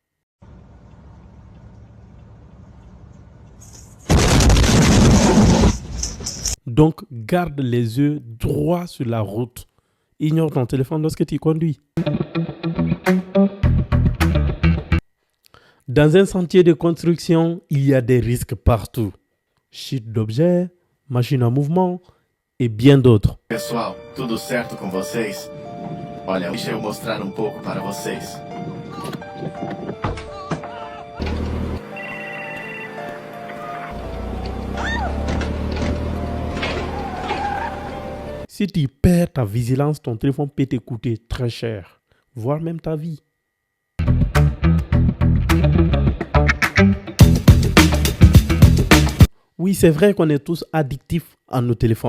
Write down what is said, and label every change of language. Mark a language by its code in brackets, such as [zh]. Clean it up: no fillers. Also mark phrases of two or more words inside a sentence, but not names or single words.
[fr] Donc, garde les yeux droits sur la route. Ignore ton téléphone lorsque tu conduis. Dans un sentier de construction, il y a des risques partout. Chute d'objets, machines en mouvement e bien d'autres. [pt] Pessoal, tudo certo com vocês? Olha, deixa eu mostrar pouco para vocês. [fr] Si tu perds ta vigilance, ton téléphone peut te coûter très cher, voire même ta vie. Oui, c'est vrai qu'on est tous addictifs à nos téléphones.